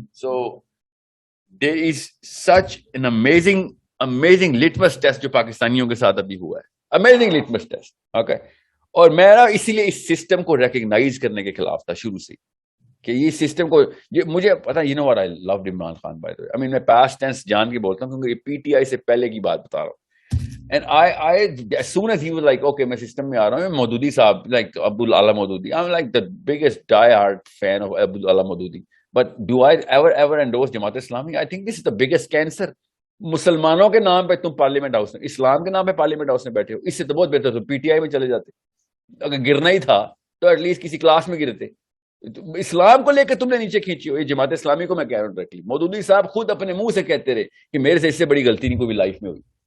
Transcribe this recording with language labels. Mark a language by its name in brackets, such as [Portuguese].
[English] so there is such an amazing litmus test [Urdu] جو پاکستانیوں کے ساتھ ابھی ہوا ہے, [English] Amazing litmus test. [Urdu] اوکے, اور میں اسی لیے اس سسٹم کو ریکگنائز کرنے کے خلاف تھا شروع سے کہ یہ سسٹم کو, مجھے پتا, [English] You know what I loved Imran Khan by the way. [Urdu] میں پاسٹ ٹینس جان کے بولتا ہوں کیونکہ یہ پی ٹی آئی سے پہلے کی بات بتا رہا ہوں. [English] And as soon as he was like, okay, [Urdu] میں سسٹم میں آ رہا ہوں, [English] Maududi Sahab, like Abdul Ala Maududi, I'm like the biggest die-hard fan of Abdul Ala Maududi. But do I ever endorse Jamaat Islami? I think this is the biggest cancer [Urdu] مسلمانوں کے نام پہ تم پارلیمنٹ ہاؤس میں، اسلام کے نام پہ پارلیمنٹ ہاؤس میں بیٹھے ہو. اس سے تو بہت بہتر تم پی ٹی آئی میں چلے جاتے. اگر گرنا ہی تھا تو ایٹ لیسٹ کسی کلاس میں گرتے. اسلام کو لے کے تم نے نیچے کھینچی ہو. یہ جماعت اسلامی کو میں کہہ رہا ہوں ڈائریکٹلی. مودودی صاحب خود اپنے منہ سے کہتے رہے کہ میرے سے اس سے بڑی غلطی نہیں کوئی بھی لائف میں ہوئی.